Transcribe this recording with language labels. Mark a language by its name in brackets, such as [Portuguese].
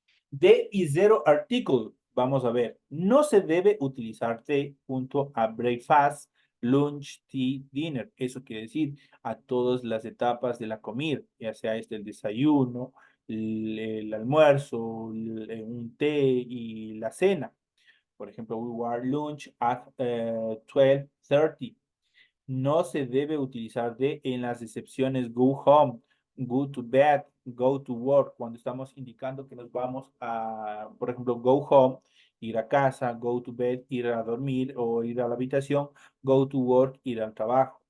[Spanish] De y zero article, vamos a ver, no se debe utilizar de junto a breakfast, lunch, tea, dinner. Eso quiere decir a todas las etapas de la comida, ya sea el desayuno, el almuerzo, un té y la cena. Por ejemplo, [English] we were lunch at 12:30. [Spanish] No se debe utilizar de en las excepciones [English] go home, go to bed, go to work, [Spanish] cuando estamos indicando que nos vamos a, por ejemplo, go home, ir a casa, go to bed, ir a dormir o ir a la habitación, go to work, ir al trabajo.